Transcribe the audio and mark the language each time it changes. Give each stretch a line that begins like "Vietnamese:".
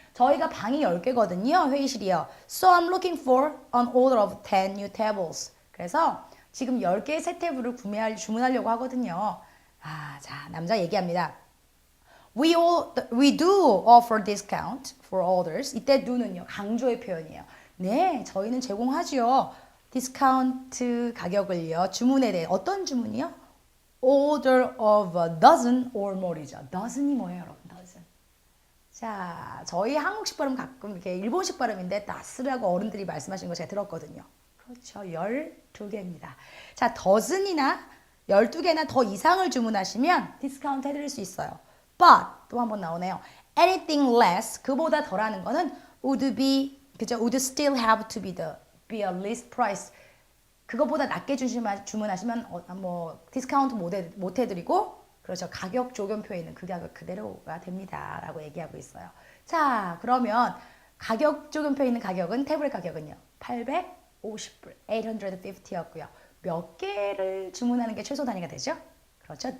Korean: 저희가 방이 10개거든요. 회의실이요.
English: So I'm looking for an order of 10 new tables.
Korean: 그래서 지금 10개의 새 테이블을 주문하려고 하거든요. 자, 남자 얘기합니다.
English: We do offer discount for orders.
Korean: 이때 do는요, 강조의 표현이에요. 네, 저희는 제공하지요. 디스카운트 가격을요. 주문에 대해 어떤 주문이요?
English: Order of a dozen or more이죠.
Korean: dozen이 뭐예요, 여러분?
English: dozen.
Korean: 자, 저희 한국식 발음 가끔 이렇게 일본식 발음인데 나스라고 어른들이 말씀하시는 거 제가 들었거든요. 그렇죠. 12개입니다. 자, dozen이나 12개나 더 이상을 주문하시면 디스카운트 해드릴 수 있어요. But 또 한 번 나오네요.
English: Anything less,
Korean: 그보다 덜하는 거는
English: would be,
Korean: 그죠?
English: would still have to be a list price.
Korean: 그거보다 낮게 주문하시면 디스카운트 못 해드리고, 그렇죠. 가격 조건표에 있는 그 가격 그대로가 됩니다. 라고 얘기하고 있어요. 자, 그러면 가격 조건표에 있는 가격은, 태블릿 가격은요. 850불, 850였고요. 몇 개를 주문하는 게 최소 단위가 되죠? 그렇죠.